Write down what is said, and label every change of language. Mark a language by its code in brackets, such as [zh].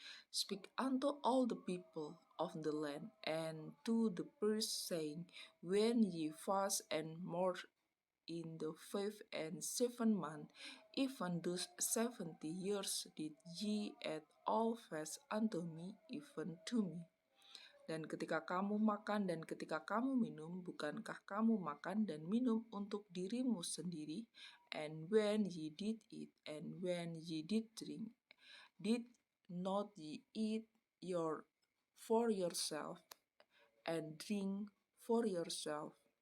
[en] Speak unto all the people of the land and to the priests, saying, When ye fast and mourn in the 5th and 7th month, even those 70 years did ye at all fast unto me, even to me. [id] Dan ketika kamu makan dan ketika kamu minum, bukankah kamu makan dan minum untuk dirimu sendiri? [en] And when ye did eat and when ye did drink, did not ye eat for yourself and drink for yourself?